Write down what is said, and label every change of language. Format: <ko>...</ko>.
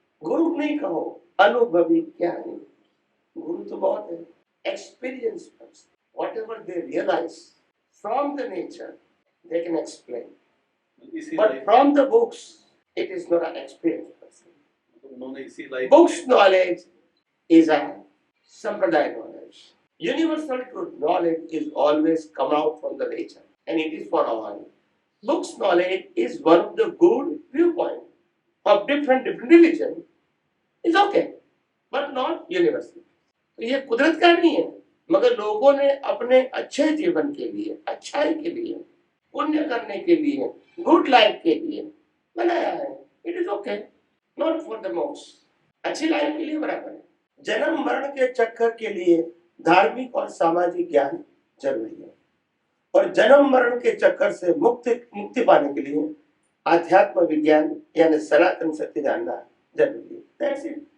<hi>गुरु नहीं कहो, अनुभवी ज्ञानी। गुरु तो बहुत है,</hi> <en>experience person, whatever they realize from the nature they can explain,</en> <hi>इसी</hi> <en>But life from the books it is not an experience person.</en> <hi>उन्होंने इसी life</hi> <en>Books knowledge is a sampradaya knowledge. Universal truth knowledge is always come out from the nature, and it is for all. Books knowledge is one of the good viewpoint of different religion is okay, but not universal.</en> <hi>तो ये कुदरत का नहीं है, मगर लोगों ने अपने अच्छे जीवन के लिए, अच्छाई के लिए, पुण्य करने के लिए, गुड लाइफ के लिए बनाया है।</hi> <en>It is okay, not for the moksha.</en> <hi>अच्छी लाइफ के लिए बराबर है। जन्म मरण के चक्कर के लिए धार्मिक और सामाजिक ज्ञान जरूरी है, और जन्म मरण के चक्कर से मुक्ति पाने के लिए आध्यात्म विज्ञान यानी सनातन सत्य जानना जरूरी है।</hi> <en>That's it.</en>